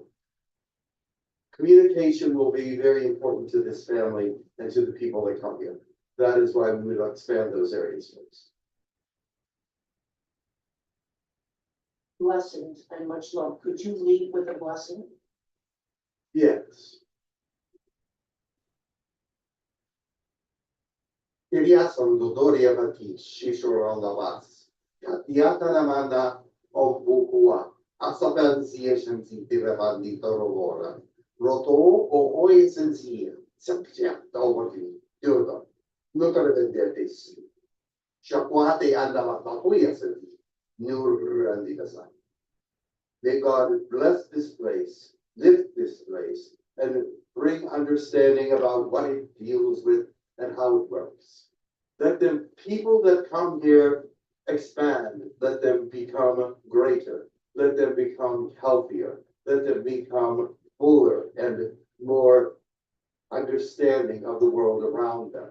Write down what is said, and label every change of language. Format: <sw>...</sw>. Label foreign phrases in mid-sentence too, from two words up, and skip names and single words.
<en>Communication will be very important to this family and to the people that come here. That is why we would expand those areas first. Blessings and much love. Could you lead with a blessing? Yes. Iliason Dodoria Vati, Shishoron Lavas. Yata Namanda of Bukua. Asabel Ziation Tivavandi Torovora. Roto o Oi Sensia. Sapia, Tawati, Yoda. Notare Vendetis. Shakwate andava Tapuya Senti. Nur Andikasa. May God bless this place, lift this place, and bring understanding about what it deals with and how it works. Let the people that come here expand, let them become greater, let them become healthier, let them become fuller and more understanding of the world around them.</en>